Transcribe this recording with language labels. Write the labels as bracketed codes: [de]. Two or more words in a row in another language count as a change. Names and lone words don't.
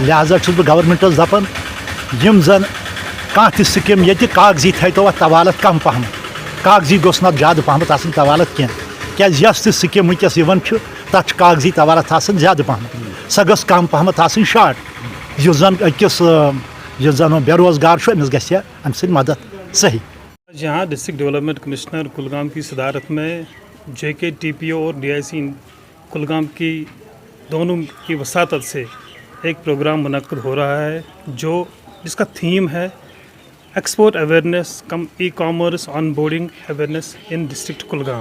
[ks] لہذا چھُس بہٕ گورمنٹس دپان یِم زن کانٛہہ تہِ سکیٖم ییٚتہِ کاغذی تھٲیتو اتھ طوالت کم پہمتھ, کاغذی گوٚژھ نہٕ زیادٕ پہمتھ آسٕنۍ طوالت کینٛہہ. کیٛازِ یۄس تہِ سکیٖم وٕنکیٚس یِوان چھِ تتھ چھِ کاغذی طوالت آسان زیادٕ پہمتھ, سۄ گٔژھ کم پہمتھ آسٕنۍ شاٹ. یُس زن أکِس یُس زن بے روزگار چھُ أمِس گژھِ امہِ سۭتۍ مدد صحیح. [ur] یہاں [en] District Development Commissioner [ur] کلگام کی صدارت میں JK TPO اور DIC کلگام کی دونوں کی وساطت سے ایک پروگرام منعقد ہو رہا ہے جس کا تھیم ہے [en] Export Awareness cum e-Commerce On-boarding Awareness in District Kulgam.